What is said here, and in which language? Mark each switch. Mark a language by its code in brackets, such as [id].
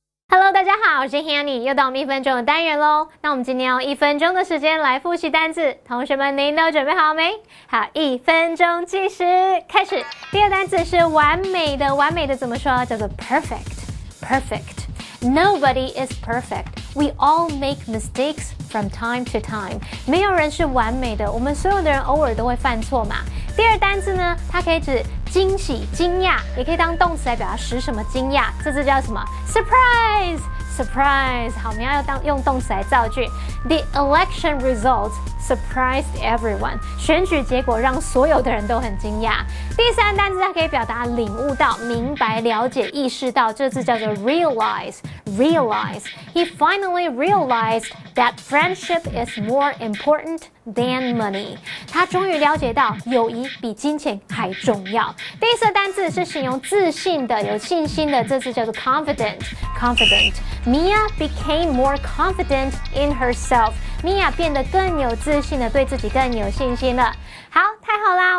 [zh] Hello， 大家好，我是 Hanny， 又到我们1分钟的单元咯。那我们今天用1分钟的时间来复习单字，同学们您都准备好没？好，1分钟计时开始。第二单字是完美的，完美的怎么说？叫做 [en] perfect。Nobody is perfect. We all make mistakes from time to time. [zh] 没有人是完美的，我们所有的人偶尔都会犯错嘛。第二单字呢，它可以指惊喜、惊讶，也可以当动词来表达使什么惊讶。这字叫什么 ？Surprise！Surprise！ 好，我们要用动词来造句。 [en] The election results surprised everyone. [zh] 选举结果让所有的人都很惊讶。第三单字它可以表达领悟到、明白、了解、意识到，这字叫做 realize。Realize. [en] He finally realized that friendship is more important than money. [zh] 他终于了解到友谊比金钱还重要。第四单字是形容自信的、有信心的，这字叫做 confident。Confident. [en] Mia became more confident in herself. [zh] Mia 变得更有自信的，对自己更有信心了。好，太好啦！